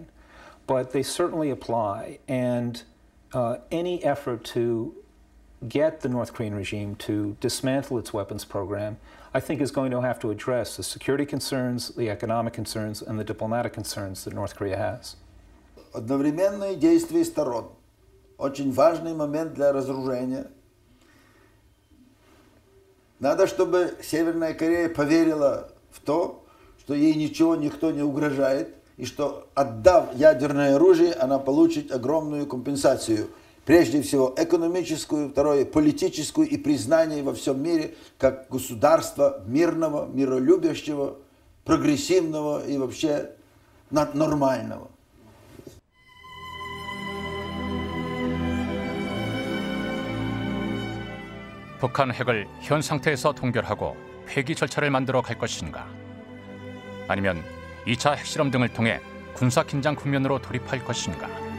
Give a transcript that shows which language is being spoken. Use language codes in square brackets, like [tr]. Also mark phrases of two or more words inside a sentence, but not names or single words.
[en] But they certainly apply, and any effort to get the North Korean regime to dismantle its weapons program, I think is going to have to address the security concerns, the economic concerns, and the diplomatic concerns that North Korea has. [ru] Одновременные действия сторон. Очень важный момент для разоружения. Надо, чтобы Северная Корея поверила в то, что ей ничего, никто не угрожает, и что, отдав ядерное оружие, она получит огромную компенсацию. Прежде всего экономическую, второе политическую и признание во всем мире как государства мирного, миролюбящего, прогрессивного и вообще нормального. [ko] 북한 핵을 현 상태에서 동결하고 폐기 절차를 만들어 갈 것인가? 아니면 2차 핵실험 등을 통해 군사 긴장 국면으로 돌입할 것인가?